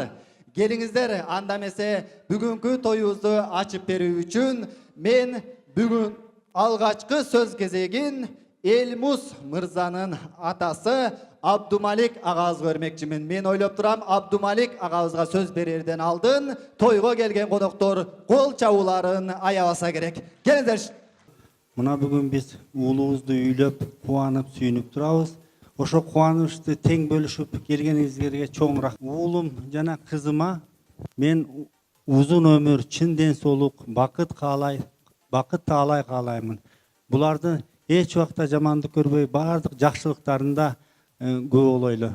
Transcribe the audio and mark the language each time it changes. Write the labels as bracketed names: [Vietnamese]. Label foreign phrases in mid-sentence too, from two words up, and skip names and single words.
[Kyrgyz] Келиңиздер, анда эмесе бүгүнкү тоюбузду ачып берүү үчүн мен бүгүн алгачкы сөз кезегин Элмус мырзанын атасы Абдумалик агабызга бермекчимин. Мен ойлоп турам, Абдумалик агабызга сөз берерден алдын тойго келген коноктор кол чабууларын аябаса керек. Келиңиздер. Мына бүгін біз уулубузду үйлөп, кубанып, сүйүнүп турабыз. Ошо кубанычты тең бөлүшүп келгениңизге чоң рахмат. Уулум жана кызыма мен узун өмүр, чын ден соолук, бакыт таалай каалаймын. Буларды эч убакта жамандык көрбөй, баардык жакшылыктарында көбөлөйлү.